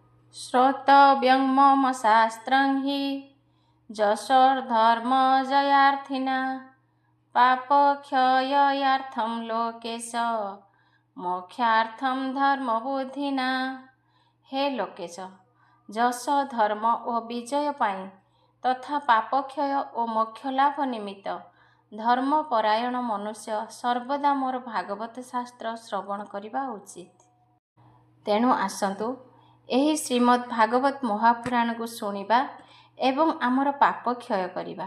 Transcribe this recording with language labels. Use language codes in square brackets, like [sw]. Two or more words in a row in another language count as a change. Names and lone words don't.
[sa] श्रोतव्यं मम शास्त्रं हि जशोर्धर्मजयार्थिना पापक्षयार्थं लोकेश मोक्षार्थं धर्मबुद्धिना। हे लोकेश, [or] ଯଶ ଧର୍ମ ଓ ବିଜୟ ପାଇଁ ତଥା ପାପକ୍ଷୟ ଓ ମୋକ୍ଷ ଲାଭ ନିମିତ୍ତ ଧର୍ମପରାୟଣ ମନୁଷ୍ୟ ସର୍ବଦା ମୋର ଭାଗବତ ଶାସ୍ତ୍ର ଶ୍ରବଣ କରିବା ଉଚିତ। ତେଣୁ ଆସନ୍ତୁ ଏହି ଶ୍ରୀମଦ୍ ଭାଗବତ ମହାପୁରାଣକୁ ଶୁଣିବା ଏବଂ ଆମର ପାପ କ୍ଷୟ କରିବା।